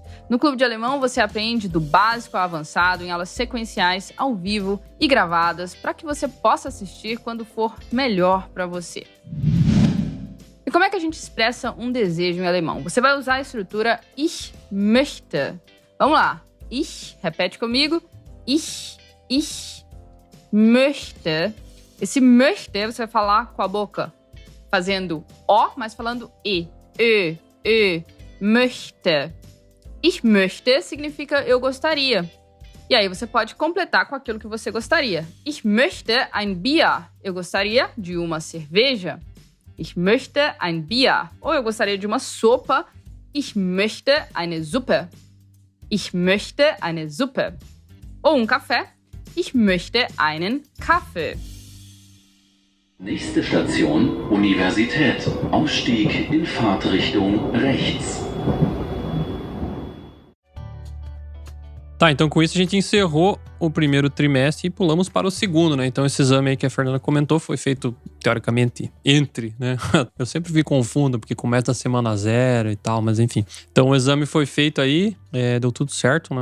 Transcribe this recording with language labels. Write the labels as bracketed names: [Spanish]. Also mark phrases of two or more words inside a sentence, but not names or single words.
[Portuguese] No Clube de Alemão você aprende do básico ao avançado em aulas sequenciais, ao vivo e gravadas para que você possa assistir quando for melhor para você. E como é que a gente expressa um desejo em alemão? Você vai usar a estrutura [German] Ich möchte. [Portuguese] Vamos lá. Ich, repete comigo. [German] Ich möchte. [Portuguese] Esse möchte você vai falar com a boca fazendo O, mas falando E. [German] Möchte. Ich möchte [Portuguese] significa eu gostaria. E aí você pode completar com aquilo que você gostaria. [German] Ich möchte ein Bier. [Portuguese] Eu gostaria de uma cerveja. [German] Ich möchte ein Bier. [Portuguese] Ou eu gostaria de uma sopa. [German] Ich möchte eine Suppe. Ich möchte eine Suppe. [Portuguese] Ou um café. [German] Ich möchte einen Kaffee. Nächste Station, Universität. Ausstieg in Fahrtrichtung rechts. [Portuguese] Tá, então com isso a gente encerrou o primeiro trimestre e pulamos para o segundo, né? Então esse exame aí que a Fernanda comentou foi feito, teoricamente, entre, né? Eu sempre me confundo, porque começa a semana 0 e tal, mas enfim. Então o exame foi feito aí, deu tudo certo, né?